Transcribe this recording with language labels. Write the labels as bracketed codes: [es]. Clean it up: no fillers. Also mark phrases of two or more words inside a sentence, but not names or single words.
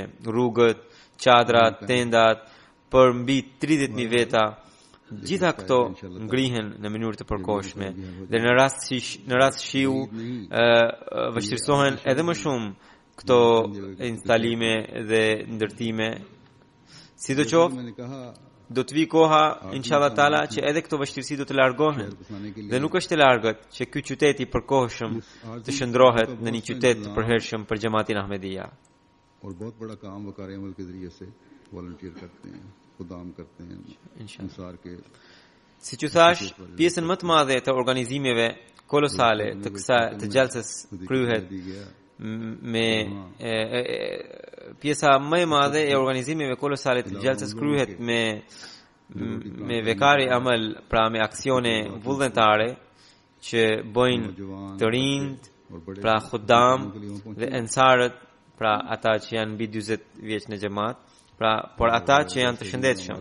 [sq] Rrugët, çadrat, tendat për mbi 30.000 veta, gjitha këto ngrihen në mënyrë të përkohshme dhe në rast shiu vështirësohen edhe më shumë këto instalime dhe ndërtime, Sidoqoftë, [ur] میں نے کہا [sq] do të vi koha [ar] إن شاء الله تعالى [sq] që edhe këto vështirësi do të largohen dhe nuk është e largët që ky qytet i përkohshëm të shndrohet në një qytet të përhershëm për xhamatin Ahmedia. [ur] اور بہت بڑا کام وقار عمل کے ذریعے سے والنٹیئر کرتے ہیں، خدام کرتے ہیں انصار کے. [sq] Siç u thash, pjesën më të madhe të organizimeve kolosale të kësaj të gjallësës kryhet me pjesa më e madhe e organizimeve kolosale të gjallësës kryhet me [ur] وقار عمل, [sq] pra me aksione vullnetare që bojnë të rinjt, pra khudam dhe ensarët, pra ata që janë mbi 40 vjeç në xhamat, pra por ata që janë të shëndetshëm.